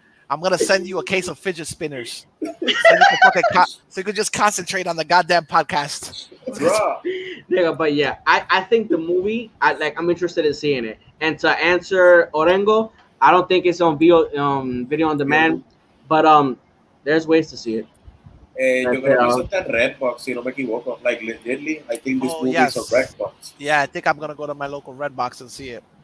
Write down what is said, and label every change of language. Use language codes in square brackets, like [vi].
[en] I'm gonna send you a case of fidget spinners, so you can just concentrate on the goddamn podcast. Nigga, but yeah, I think the movie, I'm interested in seeing it. And to answer Orengo, I don't think it's on video on demand, but there's ways to see it. [es] Yo creo que eso está en Redbox, si no me equivoco. [en] Like legitimately, I think this movie is on Redbox. Yeah, I think I'm gonna go to my local Redbox and see it.